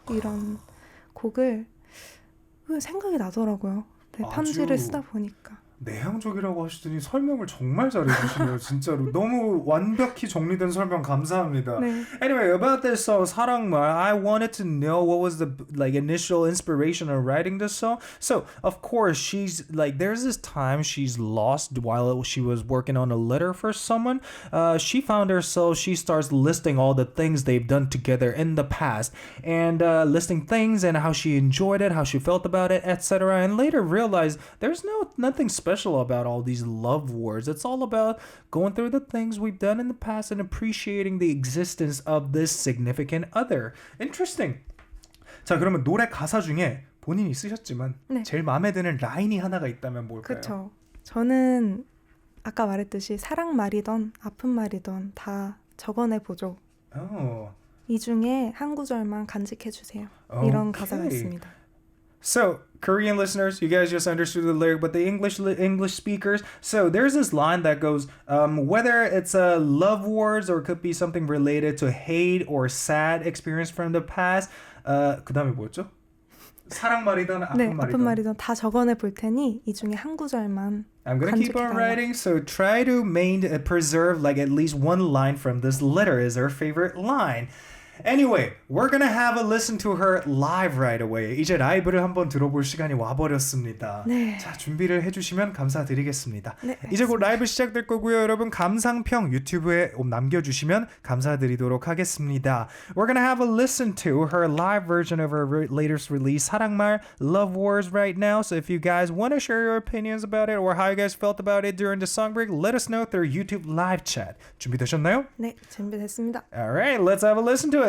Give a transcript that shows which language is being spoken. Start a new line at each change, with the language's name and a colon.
Korean: 이런 곡을 생각이 나더라고요. 편지를 쓰다 보니까. 내향적이라고 하시더니 설명을 정말 잘해주시네요. 진짜로 너무 완벽히 정리된 설명 감사합니다. 네.
English: Anyway, about this song 사랑말, I wanted to know what was the initial inspiration of writing this song. So of course she's there's this time she's lost while she was working on a letter for someone. She found herself, she starts listing all the things they've done together in the past and listing things and how she enjoyed it, how she felt about it, etc. And later realized there's nothing special about all these love words. It's all about going through the things we've done in the past and appreciating the existence of this significant other. Interesting.
Korean: 자, 그러면 노래 가사 중에 본인이 쓰셨지만 제일 마음에 드는 라인이 하나가 있다면 뭘까요? 그렇죠. 저는 아까 말했듯이 사랑 말이던 아픈 말이던 다 적어내보죠. 이 중에 한 구절만 간직해주세요. 이런 가사가 있습니다.
English: So, Korean listeners, you guys just understood the lyric, but the English speakers, so there's this line that goes, whether it's love words or it could be something related to hate or sad experience from the past.
Korean: 그 다음에 뭐였죠? 사랑 말이든 아픈 말이든. 아픈 말이든 다 적어내 볼 테니 이 중에 한 구절만
English: I'm gonna keep on writing, so try to preserve at least one line from this letter is her favorite line. Anyway, we're gonna have a listen to her live right away.
Korean: 이제 라이브를 한번 들어볼 시간이 와버렸습니다. 네. 자, 준비를 해주시면 감사드리겠습니다. 네, 이제 곧 라이브 시작될 거고요. 여러분 감상평 유튜브에 남겨주시면 감사드리도록 하겠습니다.
English: We're gonna have a listen to her live version of her latest release, 사랑말, Love Wars right now. So if you guys want to share your opinions about it or how you guys felt about it during the song break, let us know through YouTube live chat.
Korean: 준비되셨나요? 네, 준비됐습니다.
English: Alright, let's have a listen to it.